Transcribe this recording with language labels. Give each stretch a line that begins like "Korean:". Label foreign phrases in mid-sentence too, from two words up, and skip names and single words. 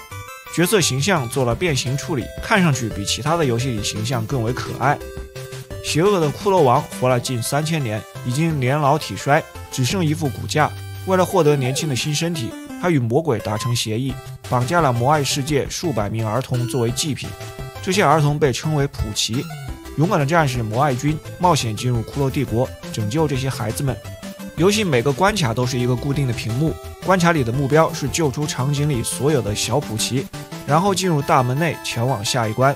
Chinese: 角色形象做了变形处理，看上去比其他的游戏里形象更为可爱。邪恶的骷髅王活了近3000年，已经年老体衰，只剩一副骨架。为了获得年轻的新身体，他与魔鬼达成协议，绑架了魔爱世界数百名兒童作為祭品。這些兒童被稱為普奇。勇敢的戰士魔愛軍冒險進入骷髏帝國，拯救這些孩子們。遊戲每個關卡都是一個固定的屏幕，關卡裡的目標是救出場景裡所有的小普奇，然後進入大門內前往下一關。